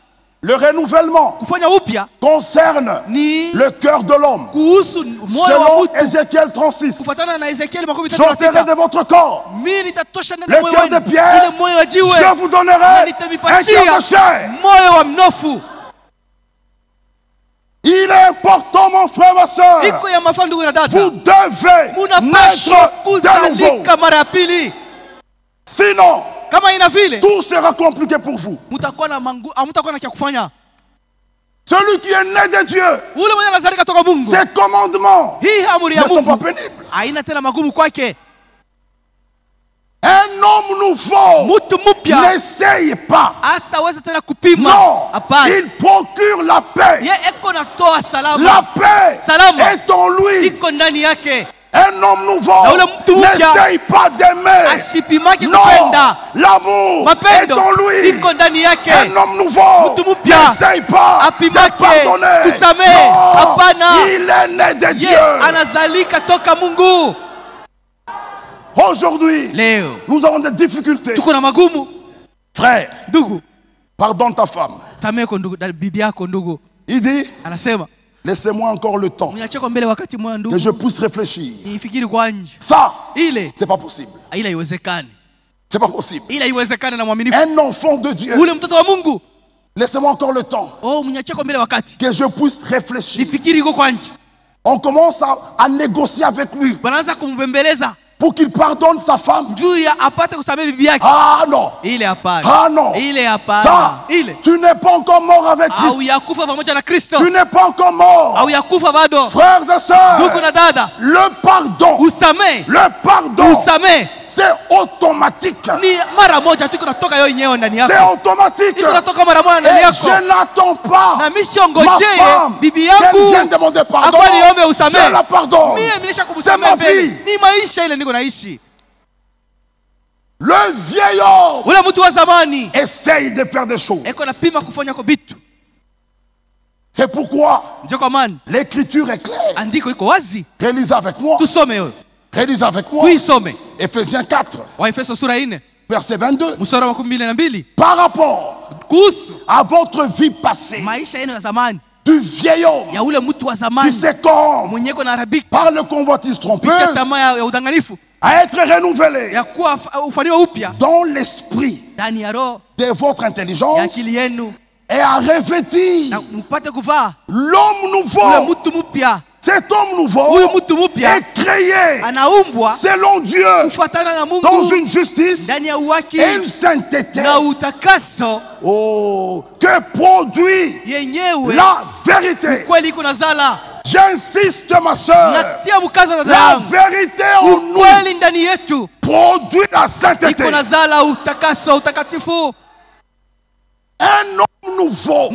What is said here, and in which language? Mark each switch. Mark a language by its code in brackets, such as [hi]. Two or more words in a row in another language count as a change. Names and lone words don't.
[fr] Le renouvellement [sw] Kufanya upya [fr] concerne [sw] ni [fr] le cœur de l'homme. [sw] kuhusu moyo wa [fr] Selon [sw] mtu, [fr] Ézéchiel 36, [sw] kufuatana na Ezekieli [fr] j'ôterai de [sw] 36, [fr] votre corps [sw] mimi nitatosha ndani [fr] le [sw] ya moyo [fr] cœur de [sw] wenu [fr] pierre, [sw] ile moyo wa jiwe, [fr] je vous [sw] na [fr] donnerai un cœur [sw] nitamipatia [fr] de chair. [sw] moyo wa mnofu. [fr] Il est important, mon frère, ma soeur, [sw] Iko ya mafaa ndugu na [fr] vous [sw] dada, [fr] devez [sw] munapaswa [fr] naître de nouveau. [sw] kuzalika mara ya pili. [fr] Sinon, [sw] Kama ina vile [fr] tout sera compliqué pour vous. [sw] mtakuwa na hamtakuwa na kia kufanya. [fr] Celui qui est né de Dieu, [sw] ule mwenye anazalika toka Mungu, [fr] ses commandements [sw] hii amri ya [fr] ne sont pas [sw] Mungu [fr] pénibles. [sw] haina tena magumu kwake. [fr] Un homme nouveau [sw] Mtu mpya [fr] n'essaye pas. [sw] hastaweza tena kupima. [fr] Non, [sw] Hapana, [fr] il procure la paix. [sw] ye eko natoa salama. [fr] La paix [sw] Salama [fr] est en lui. [sw] iko ndani yake. [fr] Un homme nouveau [sw] Na ule mtu mpya [fr] n'essaye pas d'aimer. [sw] Ashipimake [fr] Non, [sw] kupenda. [fr] l'amour est [sw] Mapendo [fr] en lui. [sw] iko ndani yake. [fr] Un homme nouveau [sw] Mtu mpya [fr] n'essaye pas de [sw] apimake [fr] pardonner. [sw] kusamehe. [fr] Non, [sw] Hapana, [fr] il est né de [sw] ye [fr] Dieu. [sw] anazalika toka Mungu. [fr] Aujourd'hui, [sw] Leo [fr] nous avons des difficultés. [sw] tuko na magumu. [fr] Frère, [sw] Ndugu, [fr] pardonne ta femme. [sw] samehe kwa ndugu, bibi yako ndugu. [fr] Il dit, [sw] Anasema [fr] laissez-moi encore le temps [sw] niachie kwa mbele wakati mmoja [fr] que je [sw] ndugu, [fr] puisse réfléchir. [sw] nifikiri kwa nje. [fr] Ça, [sw] Ile [fr] c'est pas possible. [sw] ila iwezekani, [fr] C'est pas possible. [sw] ila iwezekani na mwaminifu [fr] Un enfant de Dieu, [sw] ule mtoto wa Mungu. [fr] laissez-moi encore le temps [sw] Oh, mniachie kwa mbele wakati [fr] que je puisse réfléchir. [sw] nifikiri iko kwa nje. [fr] On commence à négocier avec lui [sw] Wanaanza kumbembeleza [fr] pour qu'il pardonne sa femme. [sw] juu ya apate kusamehe bibi yake. [fr] Ah non, [sw] Ile hapana, [fr] ah non. [sw] ile hapana, [fr] Ça, [sw] ile [fr] tu n'es pas encore mort avec [sw] au [fr] Christ. [sw] yakufa pamoja na Kristo, [fr] Tu n'es pas encore mort. [sw] au yakufa bado. [fr] Frères et sœurs, [sw] Ndugu na dada, [fr] le pardon, [sw] usamehe, usamehe [fr] c'est automatique. [sw] ni mara moja tu iko natoka yeye yenyewe ndani [fr] C'est [sw] yako, [fr] automatique. [sw] iko natoka mara moja ndani [fr] Et [sw] yako. [fr] je n'attends pas [sw] Na mimi [fr] ma [sw] siongojee [fr] femme [sw] bibi [fr] qu'elle [sw] yangu [fr] vienne demander pardon. [sw] akwa niombe [fr] Je [sw] usamehe. [fr] la pardonne. [sw] Mimi nilisha [fr] C'est ma [sw] kumsamehe mbele, [fr] vie. [sw] ni maisha ile niko naishi. [fr] Le vieil homme [sw] Ule mtu wa zamani [fr] essaye de faire des choses. [sw] eko napima kufanya kwa vitu. [fr] C'est pourquoi [sw] Ndio kwa maana [fr] l'écriture est claire. [sw] andiko iko wazi, [fr] Réalisez avec moi. [sw] tusome hiyo. [fr] Réalisez avec moi. [sw] Tuisome [fr] Ephésiens 4, [sw] Waefeso sura 4 [fr] verset 22. [sw] mstari wa 12. [fr] Par rapport [sw] Kuhusu [fr] à votre vie passée, [sw] maisha yenu ya zamani, [fr] du vieil homme [sw] ya ule mtu wa [fr] qui [sw] zamani [fr] se corrompt [sw] mwenye iko na harabika [fr] par le convoitise [sw] kupitia [fr] trompeuse [sw] tamaa ya udanganifu, [fr] à être renouvelé [sw] ya kuwa ufaniwa upya [fr] dans l'esprit [sw] ndani ya roho [fr] de votre [sw] ya [fr] intelligence [sw] akili yenu, [fr] et à revêtir [sw] na mpate kuvaa [fr] l'homme [sw] ule [fr] nouveau. [sw] mtu mpya. [fr] Cet homme nouveau [sw] Huyu mtu mpya [fr] est créé [sw] anaumbwa [fr] selon Dieu [sw] kufuatana na [fr] dans [sw] Mungu [fr] une justice [sw] ndani ya uwaki [fr] et une sainteté [sw] na utakaso [fr] que produit [sw] yenyewe [fr] la vérité. [sw] kweli iko nazala. [fr] J'insiste, ma soeur, [sw] Natia mkazo dada [fr] la [sw] yangu, [fr] vérité en nous [sw] kweli ndani yetu [fr] produit la sainteté. [sw] iko nazala utakaso, utakatifu. [fr] Un homme nouveau,